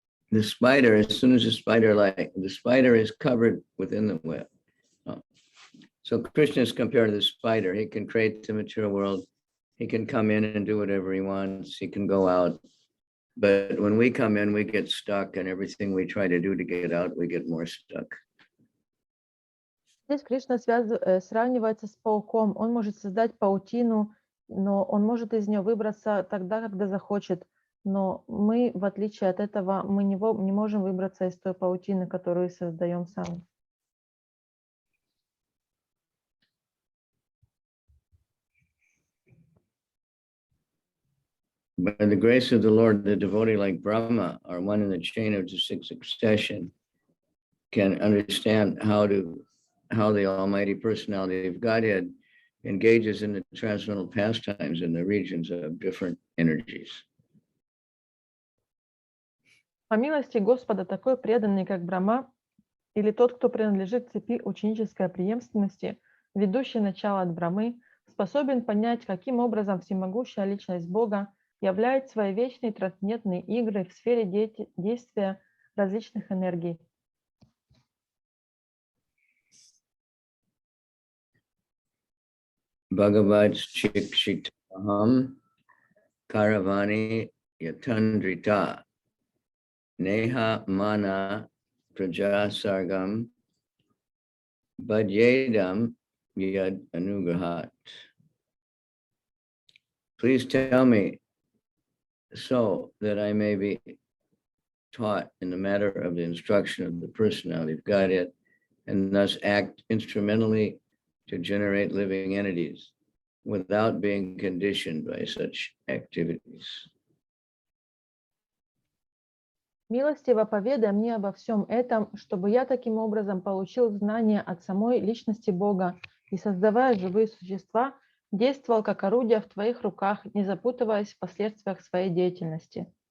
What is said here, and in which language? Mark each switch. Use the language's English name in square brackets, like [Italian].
[English] The spider, as soon as the spider is covered within the web. So Krishna is compared to the spider. He can create the material world. He can come in and do whatever he wants. He can go out. But when we come in, we get stuck, and everything we try to do to get out, we get more stuck. [Russian] Здесь Кришна сравнивается с пауком. Он может создать паутину, но он может из нее выбраться тогда, когда захочет. Но мы, в отличие от этого, мы не можем выбраться из той паутины, которую создаем сами. [English] By the grace of the Lord, the devotee like Brahma, or one in the chain of the sixth succession, can understand how the Almighty Personality of Godhead engages in the transcendental pastimes in the regions of different energies. [Russian] По милости Господа, такой преданный, как Брахма, или тот, кто принадлежит цепи ученической преемственности, ведущей начало от Брамы, способен понять, каким образом всемогущая личность Бога являет свои вечные трансцендентные игры в сфере действия различных энергий. [Sanskrit] Bhagavad Chikshitaham Karavani Yatandrita Neha Mana Prajasargam Bhadyedam Yad Anugrahat. [English] Please tell me so that I may be taught in the matter of the instruction of the personality of Godhead and thus act instrumentally to generate living entities without being conditioned by such activities. [Russian] Милостиво поведай мне обо всем этом, чтобы я таким образом получил знание от самой личности Бога и, создавая живые существа, действовал как орудие в твоих руках, не запутываясь в последствиях своей деятельности.